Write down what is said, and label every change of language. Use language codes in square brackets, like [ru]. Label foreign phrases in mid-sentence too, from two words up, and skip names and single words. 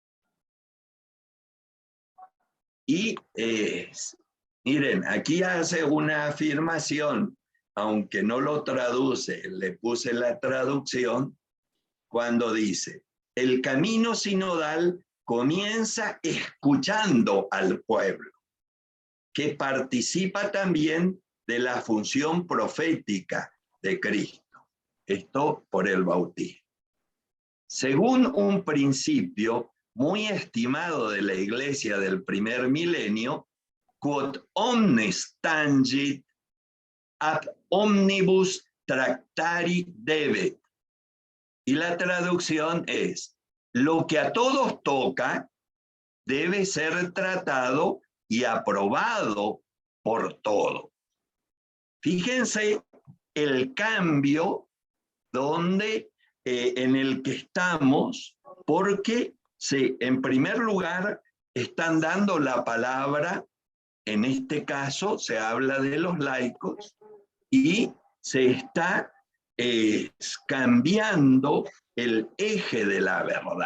[es] Y miren, aquí hace una afirmación, aunque no lo traduce, le puse la traducción, cuando dice, el camino sinodal comienza escuchando al pueblo, que participa también de la función profética de Cristo. Esto por el bautismo. Según un principio muy estimado de la Iglesia del primer milenio, [la] quod omnes tangit ab omnibus tractari debet. [es] Y la traducción es, lo que a todos toca debe ser tratado y aprobado por todos. Fíjense el cambio en el que estamos, porque en primer lugar están dando la palabra, en este caso se habla de los laicos, y se está cambiando el eje de la verdad.